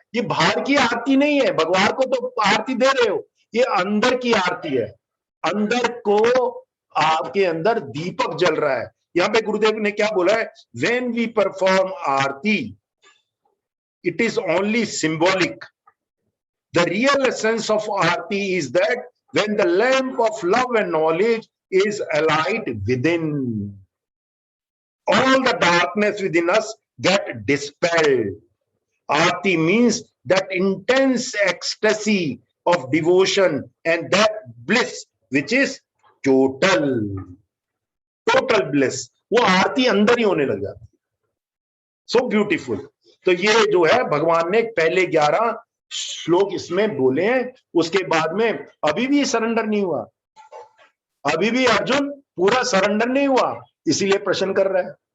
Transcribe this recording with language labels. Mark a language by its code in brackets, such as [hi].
[hi] ये बाहर की आरती नहीं है, भगवान को तो आरती दे रहे हो, ये अंदर की आरती है। अंदर को आपके अंदर दीपक जल रहा है। यहाँ पे गुरुदेव ने क्या बोला है? [en] When we perform aarti it is only symbolic. The real essence of aarti is that when the lamp of love and knowledge is alight within, all the darkness within us get dispelled. Aarti means that intense ecstasy of devotion and that bliss which is total bliss. [hi] वो आरती अंदर ही होने लग जाती है। [en] So beautiful. [hi] तो ये जो है भगवान ने पहले 11 श्लोक इसमें बोले हैं। उसके बाद में अभी भी सरेंडर नहीं हुआ, अभी भी अर्जुन पूरा सरेंडर नहीं हुआ, इसीलिए प्रश्न कर रहा है।